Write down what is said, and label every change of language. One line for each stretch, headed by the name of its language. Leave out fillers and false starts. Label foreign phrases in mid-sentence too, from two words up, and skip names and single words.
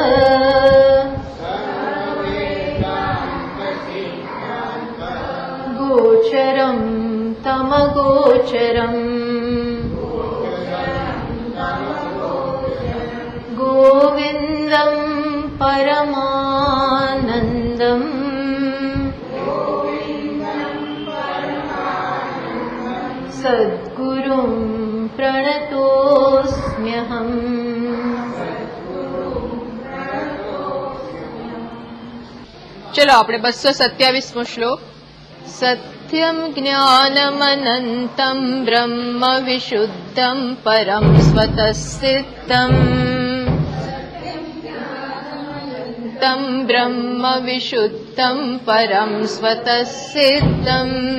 Sanskrit: गोचरं तमगोचरम् गोविन्दं परमानन्दम् सद्गुरुं प्रणतोऽस्म्यहम्।
Gujarati: चलो આપણે 227મો શ્લોક।
Sanskrit: सत्यं ज्ञानमनन्तं ब्रह्म विशुद्धं परं स्वतः सिद्धम् तं ब्रह्म विशुद्धं परं स्वतः सिद्धम्